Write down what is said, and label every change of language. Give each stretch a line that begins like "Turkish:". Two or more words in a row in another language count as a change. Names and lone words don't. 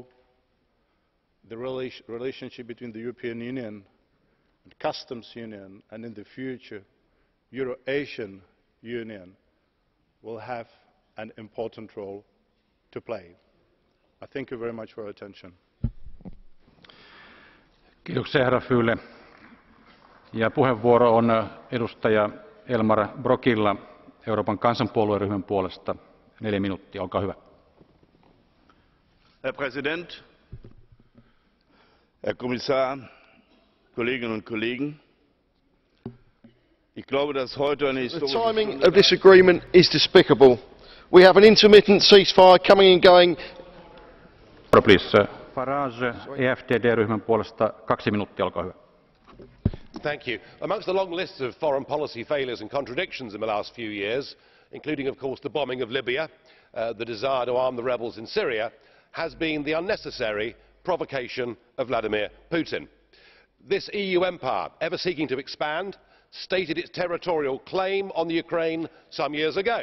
English: The relationship between the European Union and Customs Union, and in the future Euro-Asian Union, will have an important role to play. I thank you very much for your attention.
Finnish: Kiitoksia herra Füle. Ja puheenvuoro on edustaja Elmar Brokilla Euroopan kansanpuolueryhmän puolesta. 4 minuuttia, olkaa hyvä.
German: Herr Präsident, Herr Kommissar, Kolleginnen und Kollegen! Ich glaube, dass heute eine historische Stunde.
English: The timing of this agreement is despicable. We have an intermittent ceasefire coming and going. Please.
Finnish: Farage, EFDD-ryhmän puolesta 2 minuuttia, olkaa hyvä.
English: Thank you. Amongst the long list of foreign policy failures and contradictions in the last few years, including of course the bombing of Libya, the desire to arm the rebels in Syria, has been the unnecessary provocation of Vladimir Putin. This EU empire, ever seeking to expand, stated its territorial claim on the Ukraine some years ago.